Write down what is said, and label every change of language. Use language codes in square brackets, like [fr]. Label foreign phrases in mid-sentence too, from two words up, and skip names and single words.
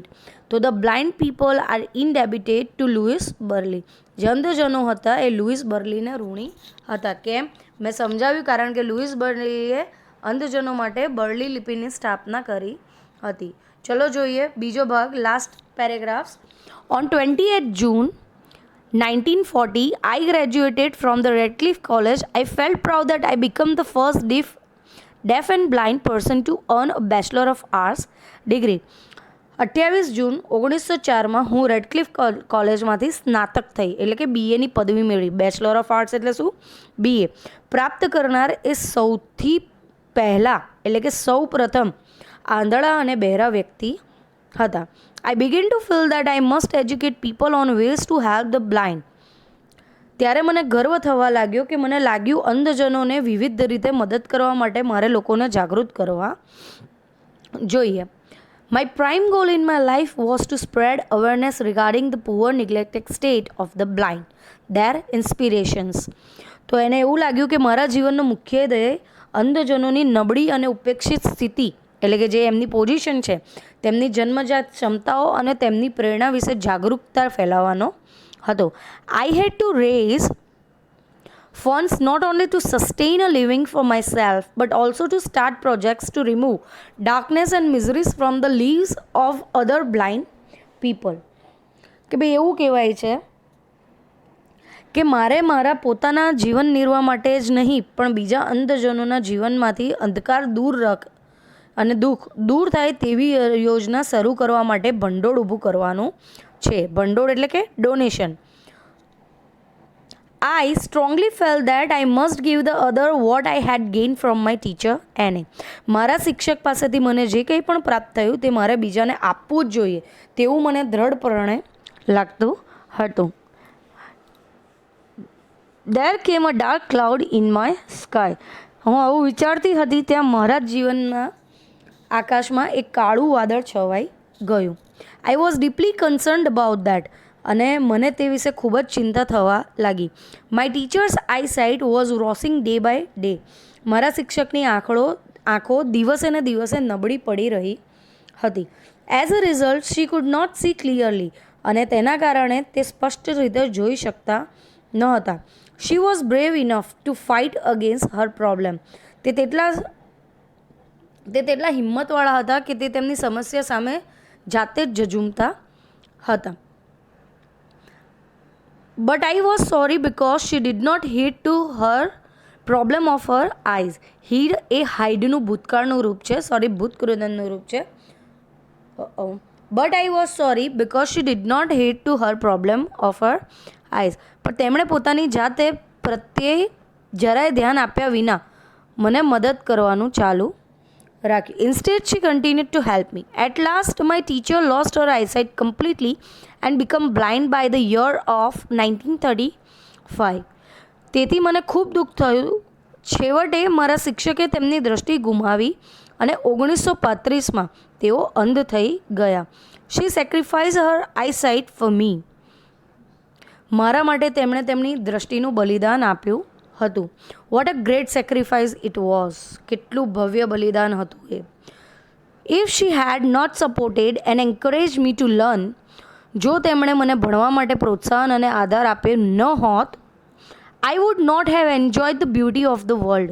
[en] So the blind people are indebted to Louis Braille. [gu] જે અંધજનો હતા એ લુઈસ બર્લીને ઋણી હતા. કેમ? મેં સમજાવ્યું, કારણ કે લુઈસ બર્લીએ અંધજનો માટે બર્લી લિપિની સ્થાપના કરી હતી. ચલો જોઈએ બીજો ભાગ, [en] last paragraphs. ઓન 28 June 1940, I graduated from the Radcliffe College. I felt proud that I became the first deaf and blind person to earn a Bachelor of Arts degree. [gu] 28 જૂન 1904માં હું રેડક્લિફ કોલેજમાંથી સ્નાતક થઈ એટલે કે બીએની પદવી મેળવી. [en] Bachelor of Arts [gu] એટલે શું? બીએ પ્રાપ્ત કરનાર એ સૌથી પહેલાં એટલે કે સૌ પ્રથમ આંધળા અને બહેરા વ્યક્તિ હતા. [en] I begin to feel that I must educate people on ways to help the blind. [gu] ત્યારે મને ગર્વ થવા લાગ્યો કે મને લાગ્યું અંધજનોને વિવિધ રીતે મદદ કરવા માટે મારે લોકોને જાગૃત કરવા જોઈએ. [en] My prime goal in my life was to spread awareness regarding the poor neglected state of the blind, their inspirations. [gu] તો એને એવું લાગ્યું કે મારા જીવનનો મુખ્ય ધ્યેય અંધજનોની નબળી અને ઉપેક્ષિત સ્થિતિ એટલે કે જે એમની પોઝિશન છે, તેમની જન્મજાત ક્ષમતાઓ અને તેમની પ્રેરણા વિશે જાગૃતતા ફેલાવવાનો હતો. [en] I had to raise funds not only to sustain a living for myself but also to start projects to remove darkness and miseries from the lives of other blind people. [gu] કે ભાઈ એવું કહેવાય છે કે મારે મારા પોતાના જીવન નિર્વાહ માટે જ નહીં પણ બીજા અંધજનોના જીવનમાંથી અંધકાર અને દુઃખ દૂર થાય તેવી યોજના શરૂ કરવા માટે ભંડોળ ઊભું કરવાનું છે. ભંડોળ એટલે કે ડોનેશન. [en] I strongly felt that I must give the other what I had gained from my teacher Anne. [gu] મારા શિક્ષક પાસેથી મને જે કંઈ પણ પ્રાપ્ત થયું તે મારે બીજાને આપવું જ જોઈએ તેવું મને દ્રઢપણે લાગતું હતું. [en] There came a dark cloud in my sky. [gu] હું આવું વિચારતી હતી ત્યાં મારા જીવનના આકાશમાં એક કાળું વાદળ છવાઈ ગયું. [en] I was deeply concerned about that. [gu] અને મને તે વિશે ખૂબ જ ચિંતા થવા લાગી. [en] My teacher's eyesight was worsening day by day. [gu] મારા શિક્ષકની આંખો દિવસે ને દિવસે નબળી પડી રહી હતી. [en] As a result she could not see clearly. [gu] અને તેના કારણે તે સ્પષ્ટ રીતે જોઈ શકતા ન હતા. [en] She was brave enough to fight against her problem. [gu] તે તેટલા હિંમતવાળા હતા કે તે તેમની સમસ્યા સામે જાતે જ ઝઝૂમતા હતા. [en] But I was sorry because she did not heed to her problem of her eyes. [gu] Heed એ હાઈડનું ભૂતકાળનું રૂપ છે, ભૂતકૃદનનું રૂપ છે. [en] But I was sorry because she did not heed to her problem of her eyes. [gu] પણ તેમણે પોતાની જાતે પ્રત્યે જરાય ધ્યાન આપ્યા વિના મને મદદ કરવાનું ચાલુ રાખ્યું. [en] Instead she continued to help me. At last my teacher lost her eyesight completely and became blind by the year of 1935. [gu] તેથી મને ખૂબ દુઃખ થયું. છેવટે મારા શિક્ષકે તેમની દૃષ્ટિ ગુમાવી અને 1935માં તેઓ અંધ થઈ ગયા. [en] She sacrificed her eyesight for me. [gu] મારા માટે તેમણે તેમની દૃષ્ટિનું બલિદાન આપ્યું હતું. [en] What a great sacrifice it was. [gu] કેટલું ભવ્ય બલિદાન હતું એ. [en] If she had not supported and encourage me to learn. [gu] જો તેમણે મને ભણવા માટે પ્રોત્સાહન અને આધાર આપ્યો ન હોત, [en] I would not have enjoyed the beauty of the world.